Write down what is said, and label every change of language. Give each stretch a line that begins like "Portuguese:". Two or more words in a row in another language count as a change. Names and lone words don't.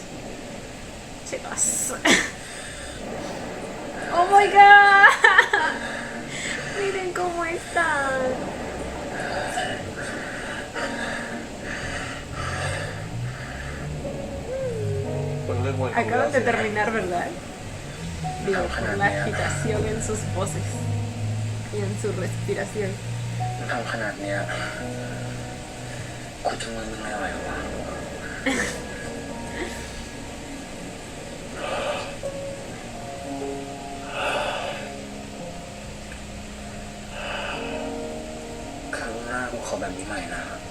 Spanish: Chicos.
English: ¡Oh my god!
Spanish: Miren cómo están. Acaban de terminar, ¿verdad? Digo, por la agitación en sus voces y en su respiración.
Thai: มึงทำขนาดเนี้ยกูจะมึงไม่ไหววะ ครั้งหน้ากูขอแบบนี้ใหม่นะ